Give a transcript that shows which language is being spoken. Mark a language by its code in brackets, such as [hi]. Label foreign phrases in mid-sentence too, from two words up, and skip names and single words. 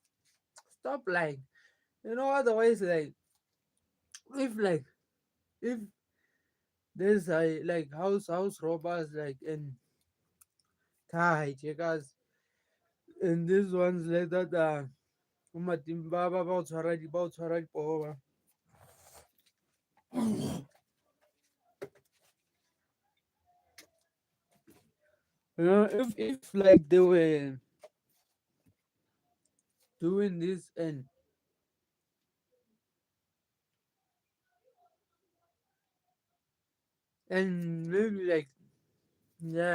[en] Stop like otherwise like if if there's a like house robbers like and car hijackers and these ones like that [st] umatimba ba o tshwara dipoho ba [en] If like they were doing this and maybe like, yeah,